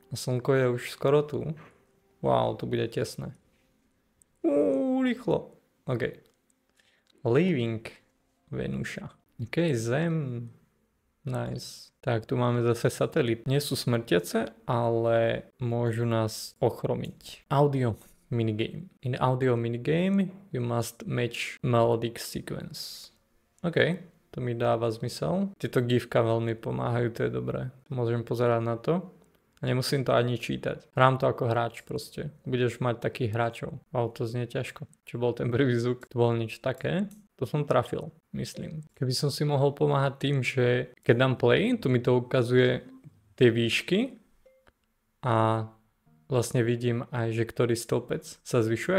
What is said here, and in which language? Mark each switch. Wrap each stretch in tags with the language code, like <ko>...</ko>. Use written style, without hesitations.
<sk>A slnko je už skoro tu. Wow, to bude tesné. Rýchlo. OK.</sk> <en>Leaving Venuša. OK, Zem. Nice.</en> <sk>Tak, tu máme zase satelit. Nie sú smrtiace, ale môžu nás ochromiť.</sk> <en>Audio minigame. In audio minigame you must match melodic sequence.</en> <sk>OK, to mi dáva zmysel. Tieto gifka veľmi pomáhajú, to je dobré. Môžem pozerať na to. A nemusím to ani čítať. Hrám to ako hráč proste. Budeš mať takých hráčov. Wow, to znie ťažko. Čo bol ten prvý zvuk? To bol nič také. To som trafil, myslím. Keby som si mohol pomáhať tým, že keď dám play, tu mi to ukazuje tie výšky a vlastne vidím aj, že ktorý stĺpec sa zvyšuje.</sk>